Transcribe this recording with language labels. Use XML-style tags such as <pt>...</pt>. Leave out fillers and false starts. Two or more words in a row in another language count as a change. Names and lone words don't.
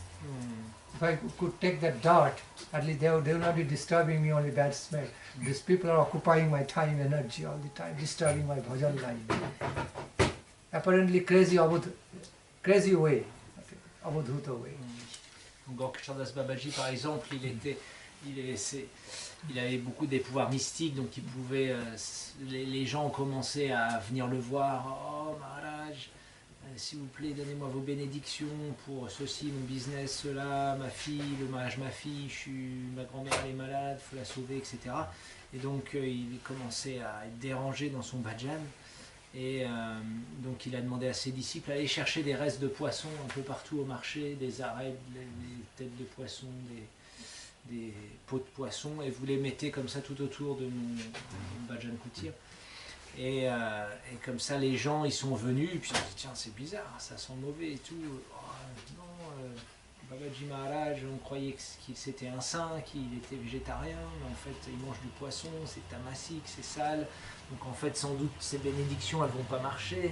<en>If I could take that dirt, at least they will not be disturbing me, only bad smell. These people are occupying my time, energy all the time, disturbing my bhajan life. Apparently crazy way, avadhuta way. Gorkchandas Babaji,</en> <fr>par exemple, il avait beaucoup des pouvoirs mystiques, donc il pouvait, les gens ont commencé à venir le voir. Oh Maharaj, s'il vous plaît, donnez-moi vos bénédictions pour ceci, mon business, cela, ma fille, le mariage de ma fille, ma grand-mère elle est malade, il faut la sauver, etc. Et donc il commençait à être dérangé dans son bhajan. Et donc il a demandé à ses disciples d'aller chercher des restes de poissons un peu partout au marché, des arêtes, des têtes de poissons, des pots de poissons, et vous les mettez comme ça tout autour de mon</fr> <hi>bhajan kutir.</hi> <fr>Et comme ça les gens ils sont venus, et puis ils se disent tiens c'est bizarre, ça sent mauvais et tout. Oh, non, Babaji Maharaj, on croyait qu'il c'était un saint, qu'il était végétarien, mais en fait il mange du poisson, c'est tamasique, c'est sale. Donc en fait sans doute ces bénédictions elles vont pas marcher.</fr>